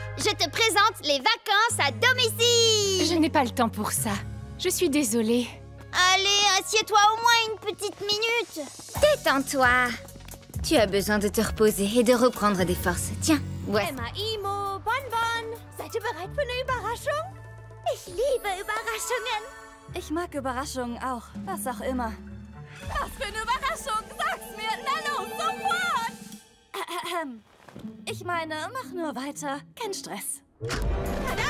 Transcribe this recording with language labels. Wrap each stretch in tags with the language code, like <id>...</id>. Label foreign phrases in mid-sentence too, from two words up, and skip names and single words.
<fr>Je te présente les vacances à domicile! Je n'ai pas le temps pour ça. Je suis désolée. Allez, assieds-toi au moins une petite minute. Détends-toi. Tu as besoin de te reposer et de reprendre des forces. Tiens, ouais. Emma, Imo, Bonbon.</fr> <de>Seid ihr bereit für eine Überraschung? Ich liebe Überraschungen. Ich mag Überraschungen auch. Was auch immer. Was für eine Überraschung? Sag's mir! Na los, sofort! Ich meine, mach nur weiter. Kein Stress. Tada!</de>